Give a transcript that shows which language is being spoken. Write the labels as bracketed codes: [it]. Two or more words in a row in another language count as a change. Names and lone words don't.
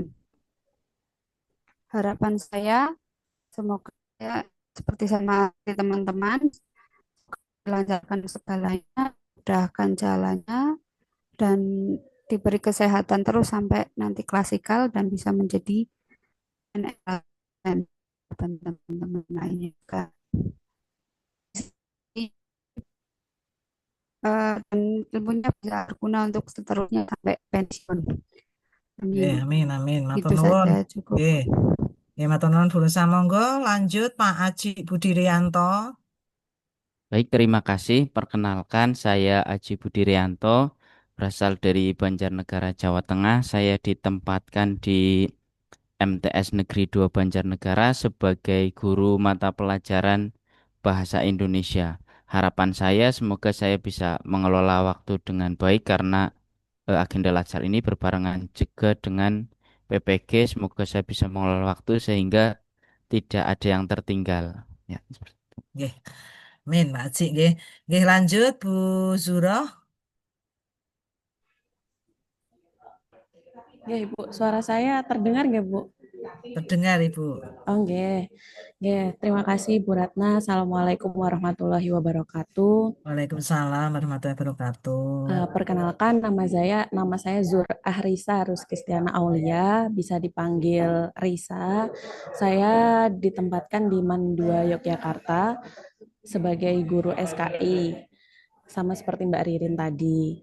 [id] Harapan saya semoga ya, seperti sama teman-teman dilancarkan segalanya, mudahkan jalannya dan diberi kesehatan terus sampai nanti klasikal dan bisa menjadi NL dan teman-teman lainnya juga. Dan ilmunya bisa berguna untuk seterusnya sampai pensiun. Amin, amin. Itu [jv] Matur nuwun. [id] saja cukup. [jv] Matur nuwun Bu Rosa. [id] Monggo lanjut Pak Aji Budirianto. Baik, terima kasih. Perkenalkan, saya Aji Budirianto, berasal dari Banjarnegara, Jawa Tengah. Saya ditempatkan di MTS Negeri 2 Banjarnegara sebagai guru mata pelajaran Bahasa Indonesia. Harapan saya semoga saya bisa mengelola waktu dengan baik karena agenda Latsar ini berbarengan juga dengan PPG. Semoga saya bisa mengelola waktu sehingga tidak ada yang tertinggal. Ya, seperti itu. Nggih. Amin, Pak Aji nggih. Nggih lanjut Bu Zuroh. Ya, Ibu, suara saya terdengar nggak, Bu? Terdengar, Ibu. Oh, nggih. Nggih, terima kasih Bu Ratna. [ar] السلام عليكم ورحمة الله وبركاته. وعليكم السلام ورحمة الله وبركاته. [id] Perkenalkan, nama saya Zur Ahrisa Ruskistiana Aulia, bisa dipanggil Risa. Saya ditempatkan di Mandua, Yogyakarta sebagai guru SKI, sama seperti Mbak Ririn tadi.